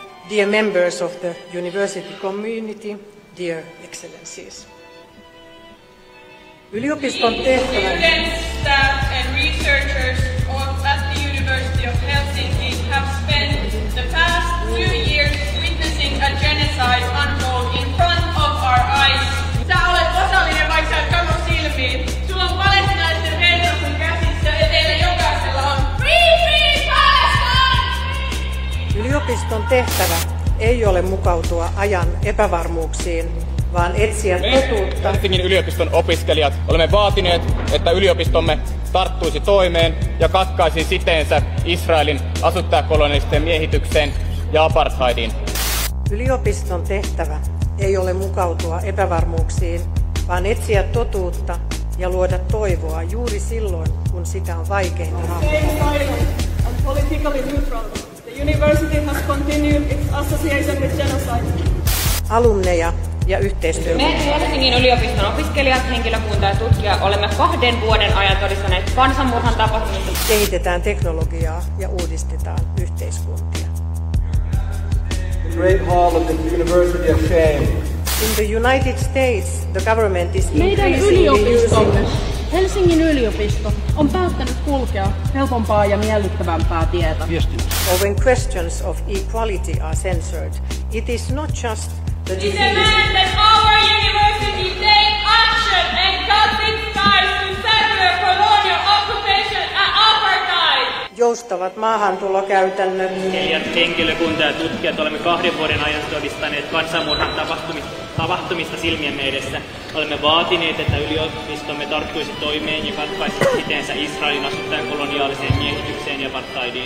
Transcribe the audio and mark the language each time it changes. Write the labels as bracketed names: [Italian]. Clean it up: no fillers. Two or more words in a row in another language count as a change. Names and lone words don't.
[English] Dear members of the university community, dear excellencies. [Finnish] Yliopiston tehtävä... [English] Students, staff and researchers at the University of Helsinki have spent the past 2 years witnessing a genocide unfold in front of our eyes. [Finnish] Sä olet osallinen, vaikka sä et katso silmiin. Sulla on palestiinalaisten verta sun käsissä ja teillä jokaisella on [English] Free, Free Palestine! [Finnish] Yliopiston tehtävä ei ole mukautua ajan epävarmuuksiin, vaan etsiä totuutta. Helsingin yliopiston opiskelijat olemme vaatineet, että yliopistomme tarttuisi toimeen ja katkaisi siteensä Israelin asuttajakolonialistien miehitykseen ja apartheidiin. Yliopiston tehtävä ei ole mukautua epävarmuuksiin, vaan etsiä totuutta ja luoda toivoa juuri silloin, kun sitä on vaikeinta hahmottaa. [English] The university has continued its association with genocide. [Finnish] Alumneja ja yhteistyötä. Me Helsingin yliopiston opiskelijat, henkilökunta ja tutkija olemme 2 vuoden ajan todistaneet kansanmurhan tapahtumista. Kehitetään teknologiaa ja uudistetaan yhteiskuntia. [English] The Great Hall of the University of Shame. In the United States, the government is [Finnish] Meidän yliopistomme, Helsingin yliopisto, on päättänyt kulkea helpompaa ja miellyttävämpää tietä. [English] When questions of equality are censored, it is not just the We demand that our university take action and cut its ties to settler colonial occupation and apartheid. [Finnish] joustavat maahantulokäytännöt. Henkilökunta ja tutkijat olemme 2 vuoden ajan todistaneet kansanmurhan tapahtumista silmiemme edessä. Olemme vaatineet, että yliopistomme tarttuisi toimeen ja katkaisi siteensä Israelin asuttajan koloniaaliseen miehitykseen ja apartheidiin.